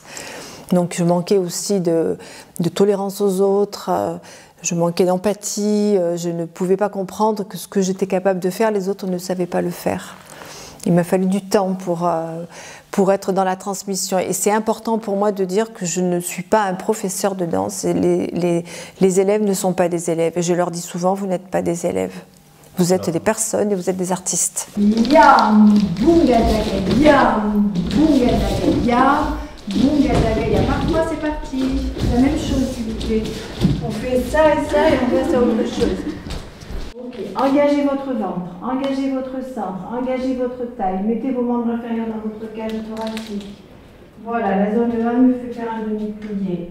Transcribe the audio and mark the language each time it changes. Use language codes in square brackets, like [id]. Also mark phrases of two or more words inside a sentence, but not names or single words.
[fr] Donc je manquais aussi de tolérance aux autres, je manquais d'empathie, je ne pouvais pas comprendre que ce que j'étais capable de faire, les autres ne savaient pas le faire. Il m'a fallu du temps pour être dans la transmission. Et c'est important pour moi de dire que je ne suis pas un professeur de danse. Et les élèves ne sont pas des élèves. Et je leur dis souvent, vous n'êtes pas des élèves. Vous êtes des personnes et vous êtes des artistes. Yam, bunga daga, yam, bunga daga, yam, bunga daga, yam. Marque-moi, c'est parti. La même chose, s'il vous plaît. On fait ça et ça et on passe à autre chose. Ok, engagez votre ventre, engagez votre centre, engagez votre taille. Mettez vos membres inférieurs dans votre cage thoracique. Voilà, la zone de 1 me fait faire un demi-plié.